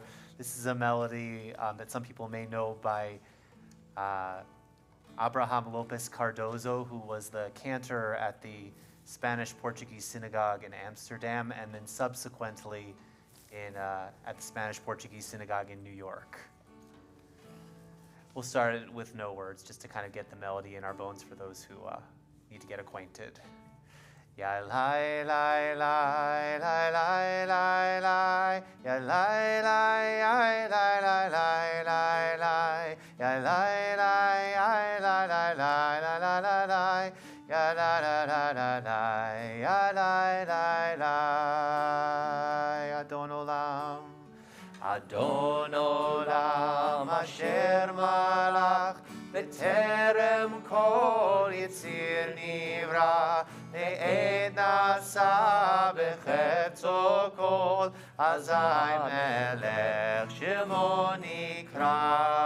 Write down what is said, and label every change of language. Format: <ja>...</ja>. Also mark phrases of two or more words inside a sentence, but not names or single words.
<en>This is a melody that some people may know by Abraham Lopez Cardozo, who was the cantor at the Spanish-Portuguese synagogue in Amsterdam, and then subsequently at the Spanish-Portuguese synagogue in New York. We'll start it with no words, just to kind of get the melody in our bones for those who need to get acquainted. Ya lai lai lai lai lai lai lai, ya lai lai lai lai lai lai lai lai, ya lai lai lai lai lai lai lai lai lai lai, ya la la la la la, ya lai lai lai.</en> <he>אדון עולם, אדון עולם, אשר מלך, בטרם כל יציר נברא, לעד נשא בחפצו כל, אזי מלך שמו נקרא.</he>